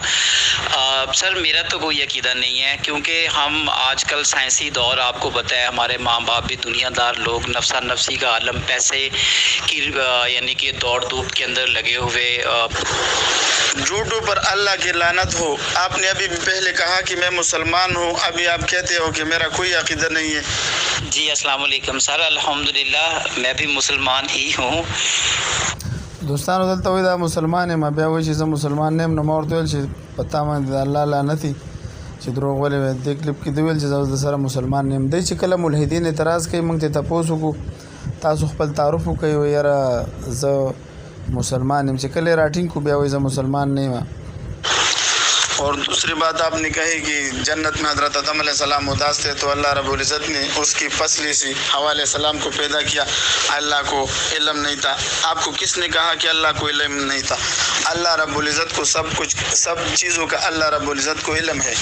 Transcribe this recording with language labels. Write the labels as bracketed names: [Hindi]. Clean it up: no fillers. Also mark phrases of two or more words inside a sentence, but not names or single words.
[Urdu] سر، میرا تو کوئی عقیدہ نہیں ہے، کیونکہ ہم آج کل سائنسی دور، آپ کو پتہ ہے ہمارے ماں باپ بھی دنیا دار لوگ، نفسا نفسی کا عالم، پیسے کی یعنی کہ دوڑ دھوپ کے اندر لگے ہوئے. جھوٹوں پر اللہ کی لعنت ہو. آپ نے ابھی پہلے کہا کہ میں مسلمان ہوں، ابھی آپ کہتے ہو کہ میرا کوئی عقیدہ نہیں ہے. جی [Arabic] السلام علیکم [Urdu] سر، الحمدللہ میں بھی مسلمان ہی ہوں. [Pashto] دوستانو، دلته وای دا مسلمان یم، بیا وایي چې زه مسلمان نه یم، نو ما ورته ویل چې په تا باندې د الله لعنت وي چې دروغ ولې وایې. دې کلیپ کې دې ویل چې زه اوس د سره مسلمان نه یم. دی چې کله ملحدین اعتراض کوي، موږ ته تپوس وکړو، تاسو خپل تعارف وکړئ، وایي یاره زه مسلمان یم. چې کله یې راټینګ کړو بیا وایي زه مسلمان نه یم. [Urdu] اور دوسری بات آپ نے کہی کہ جنت میں حضرت آدم [Arabic] علیہ السلام [Urdu] اداس تھے تو [Arabic] اللہ رب العزت [Urdu] نے اس کی پسلی سے حوا [Arabic] علیہ السلام [Urdu] کو پیدا کیا. اللہ کو علم نہیں تھا. آپ کو کس نے کہا کہ اللہ کو علم نہیں تھا؟ [Arabic] اللہ رب العزت [Urdu] کو سب چیزوں کا [Arabic] اللہ رب العزت [Urdu] کو علم ہے.